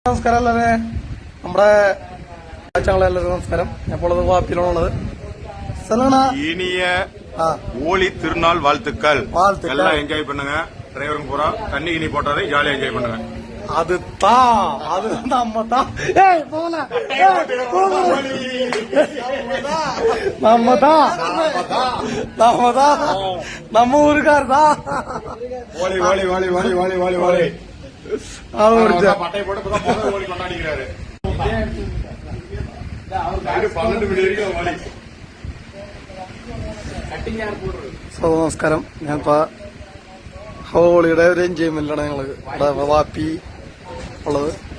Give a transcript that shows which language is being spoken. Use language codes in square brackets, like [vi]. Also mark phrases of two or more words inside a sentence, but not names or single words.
[ml] നമസ്കാരം അല്ലേ നമ്മുടെ ചാങ്ങളെല്ലാവരും നമസ്കാരം. അപ്പോൾ വാപ്പിയിലാണുള്ളത്. [ta] இனிய ஹோலி திருநாள் வாழ்த்துக்கள். எல்லாம் என்ஜாய் பண்ணுங்க. டிரைவருங்க பூரா தண்ணி கிணி போட்டாரு, ஜாலியா என்ஜாய் பண்ணுங்க. அது நம்மதான் நம்ம ஊருக்காரதான். ஓலி ஓலி ஓலி ஓலி ஓலி ஓலி ஓலி பட்டை போட்டு ஓலி கொண்டாடிக்கிறாரு. [ml] 12 മണി വരെയും ഓലി. നമസ്കാരം. ഞാനിപ്പോ ഹോളിയുടെ ഒരു എൻജോയ്മെന്റിലാണ് ഞങ്ങള് ഇവിടെ വാപ്പി ഉള്ളത്.